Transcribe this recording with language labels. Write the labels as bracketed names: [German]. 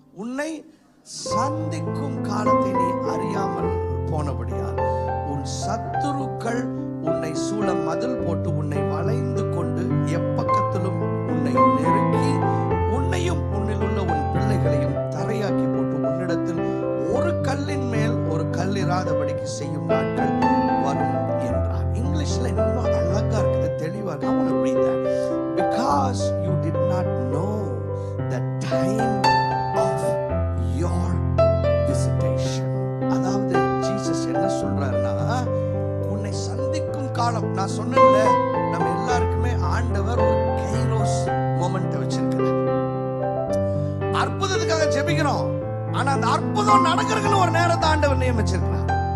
[Tamil] உன்னை சந்திக்கும் காலத்தை நீ அறியாமல் போனபடியால் உன் சத்துருக்கள் உன்னை சூழ மதில் போட்டு உன்னை வளைந்து கொண்டு எப்பக்கத்திலும் உன்னை நெருக்கி உன்னையும் உன்னில் உள்ள உன் பிள்ளைகளையும் தரையாக்கி போட்டு உன்னிடத்தில் ஒரு கல்லின் மேல் ஒரு கல் இராதபடிக்கு செய்யும் நாட்கள் வரும் என்றார். இங்கிலீஷ்ல இன்னும் அழகா இருக்குது, தெளிவா இருக்கு. [English] I want to read that. Because you did not know the time of your visitation. [Tamil] அதாவது ஜீசஸ் என்ன சொல்றாருன்னா, உன்னை சந்திக்கும் காலம். நான் சொன்னேன்ல, நம்ம எல்லாருக்குமே ஆண்டவர் ஒரு கைரோஸ் மொமெண்ட் வச்சிருக்கிறார். அற்புதத்துக்காக ஜெபிக்கிறோம், ஆனா அந்த அற்புதம் நடக்கிறதுக்கு ஒரு நேரத்தை ஆண்டவர் நியமிச்சிருக்கிறார்.